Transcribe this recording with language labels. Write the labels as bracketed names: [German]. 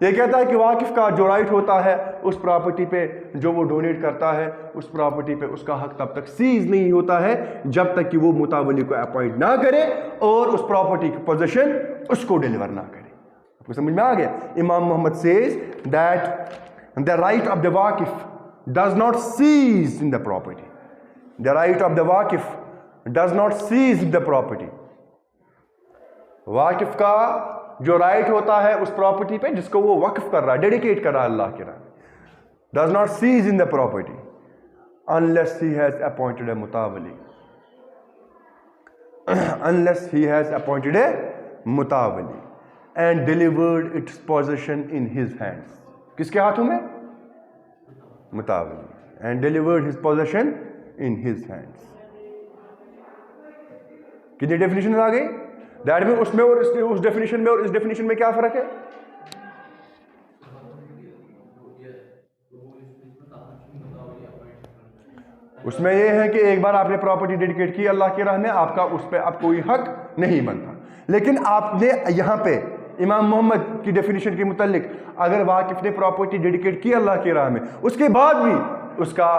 [Urdu] یہ کہتا ہے کہ واقف کا جو رائٹ ہوتا ہے اس پراپرٹی پہ جو وہ ڈونیٹ کرتا ہے، اس پراپرٹی پہ اس کا حق تب تک سیز نہیں ہوتا ہے جب تک کہ وہ متولی کو اپوائنٹ نہ کرے اور اس پراپرٹی کی پوزیشن اس کو ڈیلیور نہ کرے۔ آپ کو سمجھ میں آ گیا؟ امام محمد [English] says that the right of the waqif does not cease in the property. The right of the waqif does not cease in the property. [Urdu] واقف کا جو رائٹ ہوتا ہے اس پراپرٹی پہ جس کو وہ وقف کر رہا ہے، ڈیڈیکیٹ کر رہا ہے اللہ کے راہ، [English] does not cease in the property unless he has appointed a متولی unless he has appointed a متولی and delivered its possession in his hands. [Urdu] کس کے ہاتھوں میں؟ [English] متولی and delivered his possession in his hands. [Urdu] کتنی ڈیفینیشن آ گئی؟ That میں اس میں اور اس definition میں اور اس ڈیفینیشن میں کیا فرق ہے؟ اس میں یہ ہے کہ ایک بار آپ نے پراپرٹی ڈیڈیکیٹ کی اللہ کی راہ میں، آپ کا اس پہ اب کوئی حق نہیں بنتا۔ لیکن آپ نے یہاں پہ امام محمد کی ڈیفینیشن کے متعلق اگر واقف نے پراپرٹی ڈیڈیکیٹ کی اللہ کی راہ میں، اس کے بعد بھی اس